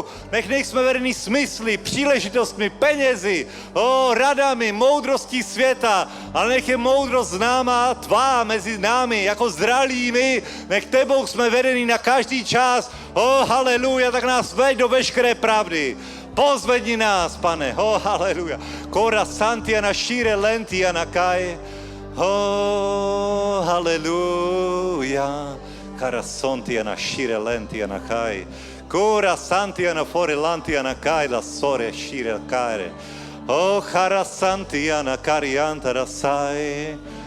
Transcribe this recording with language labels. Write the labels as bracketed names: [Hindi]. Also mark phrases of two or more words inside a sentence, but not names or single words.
[Czech] Nech nejsme vedení smysly, příležitostmi, penězi, radami, moudrostí světa, ale nech je moudrost známá tvá mezi námi, jako zralými. Nech tebou jsme vedení na každý čas. Haleluja, tak nás veď do veškeré pravdy. Pozvedni nás, pane, haleluja. Kora santiana shire lentiana kai. Haleluja. Cara sontiana shire lentiana kai. Cora santiana fore lantiana caila sore shira caire. Oh, cara santiana carianta rasai.